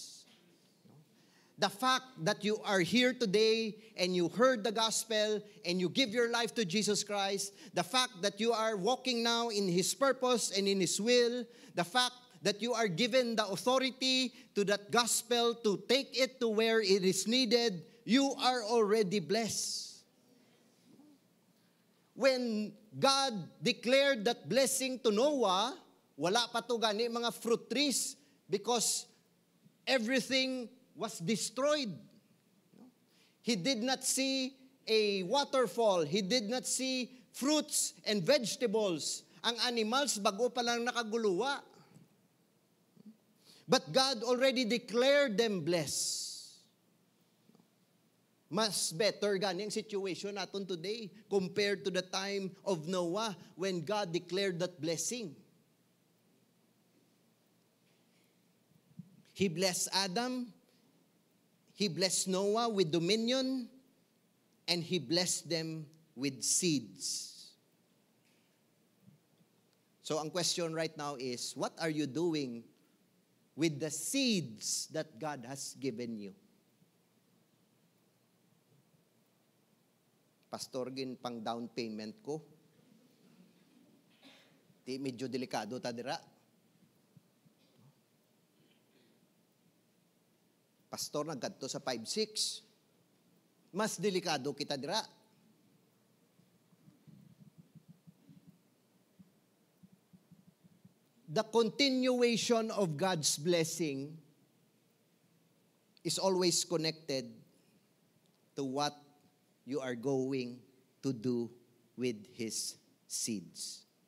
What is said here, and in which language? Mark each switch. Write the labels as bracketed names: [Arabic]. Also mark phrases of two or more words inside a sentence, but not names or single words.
[English] The fact that you are here today and you heard the gospel and you give your life to Jesus Christ, the fact that you are walking now in His purpose and in His will, the fact that you are given the authority to that gospel to take it to where it is needed, you are already blessed. When God declared that blessing to Noah, [Hiligaynon] wala pa to gani mga [English] fruit trees because everything was destroyed. He did not see a waterfall. He did not see fruits and vegetables. [Hiligaynon] Ang animals, bago pa lang nakaguluwa. [English] But God already declared them blessed. [Hiligaynon] Mas better gani ang situation natin [English] today compared to the time of Noah when God declared that blessing. He blessed Adam, He blessed Noah with dominion, and He blessed them with seeds. So ang question right now is, what are you doing with the seeds that God has given you? [Hiligaynon] Pastor, gin pang [English] down payment [Hiligaynon] ko. Di medyo delikado ta dira. Pastor, nagkadto sa 5-6. Mas delikado kita dira. [English] The continuation of God's blessing is always connected to what you are going to do with His seeds.